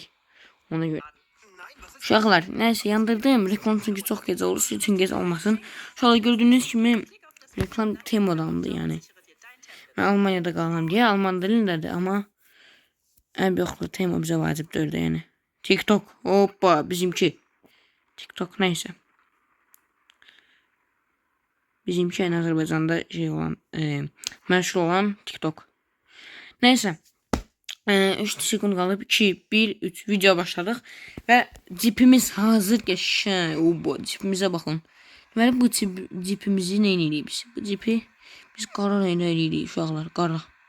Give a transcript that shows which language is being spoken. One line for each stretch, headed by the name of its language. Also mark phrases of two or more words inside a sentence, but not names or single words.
Azerbaijani: Ona görə. Uşaqlar, nəysə yandırdım. Reklam çünki çox gecə olur. Sizin üçün gec olmasın. Uşaqlar gördüyünüz kimi reklam Temodandı yəni. Mən Almanyada qalıram deyə Alman dilindədir amma yoxdur. Temo bizə vacibdir də yəni. TikTok. Hoppa bizimki. TikTok neyse.
Turkish: Bizimki en Azerbaycan'da şey olan meşhur olan TikTok. Neyse.
Azerbaijani: 3 sekund qalıb 2, 1, 3 video başladıq və cipimiz hazır qəşəng. Bu cipimizə baxın. Deməli bu cipimizi nə edirik biz? Bu cipi biz qara rəngdə edirik uşaqlar, qara.